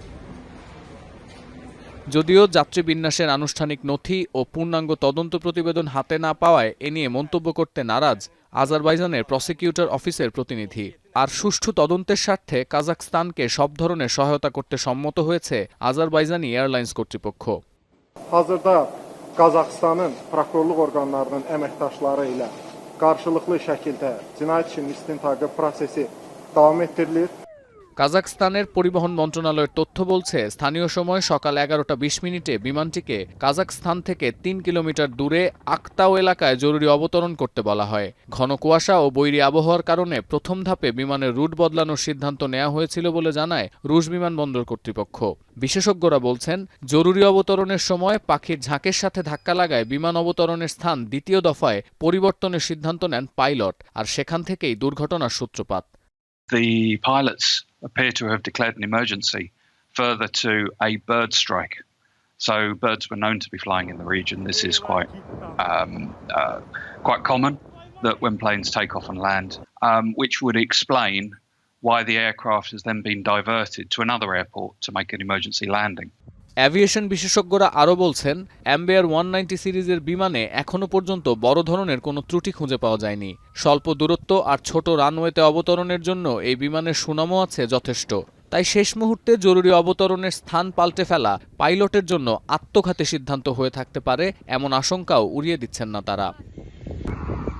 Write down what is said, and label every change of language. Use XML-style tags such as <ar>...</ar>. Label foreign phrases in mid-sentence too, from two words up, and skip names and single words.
<bn>যদিও যাত্রী বিন্যাসের আনুষ্ঠানিক নথি ও পূর্ণাঙ্গ তদন্ত প্রতিবেদন হাতে না পাওয়ায় এ নিয়ে মন্তব্য করতে নারাজ আজারবাইজানের প্রসিকিউটর অফিসের প্রতিনিধি। আর সুষ্ঠু তদন্তের স্বার্থে কাজাখস্তানকে সব ধরনের সহায়তা করতে সম্মত হয়েছে আজারবাইজানি এয়ারলাইন্স কর্তৃপক্ষ।</bn> <az>Hazırda Qazaxıstanın prokurorluq orqanlarının əməkdaşları ilə qarşılıqlı şəkildə cinayət işinin istintaqı prosesi davam etdirilir।</az> <bn>কাজাখস্তানের পরিবহন মন্ত্রণালয়ের তথ্য বলছে, স্থানীয় সময় সকাল 11টা 20 মিনিটে বিমানটিকে কাজাখস্তান থেকে ৩ কিলোমিটার দূরে আক্তাও এলাকায় জরুরি অবতরণ করতে বলা হয়। ঘন কুয়াশা ও বৈরী আবহাওয়ার কারণে প্রথম ধাপে বিমানের রুট বদলানোর সিদ্ধান্ত নেওয়া হয়েছিল বলে জানায় রুশ বিমানবন্দর কর্তৃপক্ষ। বিশেষজ্ঞরা বলছেন, জরুরি অবতরণের সময় পাখির ঝাঁকের সাথে ধাক্কা লাগায় বিমান অবতরণের স্থান দ্বিতীয় দফায় পরিবর্তনের সিদ্ধান্ত নেন পাইলট, আর সেখান থেকেই দুর্ঘটনার সূত্রপাত।</bn> <en>The pilots appear to have declared an emergency further to a bird strike. So birds were known to be flying in the region. This is quite common that when planes take off and land, which would explain why the aircraft has then been diverted to another airport to make an emergency landing.</en> <bn>অ্যাভিয়েশন বিশেষজ্ঞরা আরও বলছেন, এমবিআর 190 সিরিজের বিমানে এখনও পর্যন্ত বড় ধরনের কোনো ত্রুটি খুঁজে পাওয়া যায়নি। স্বল্প দূরত্ব আর ছোট রানওয়েতে অবতরণের জন্য এই বিমানের সুনামও আছে যথেষ্ট। তাই শেষ মুহূর্তে জরুরি অবতরণের স্থান পাল্টে ফেলা পাইলটের জন্য আত্মঘাতী সিদ্ধান্ত হয়ে থাকতে পারে, এমন আশঙ্কাও উড়িয়ে দিচ্ছেন না তারা।</bn>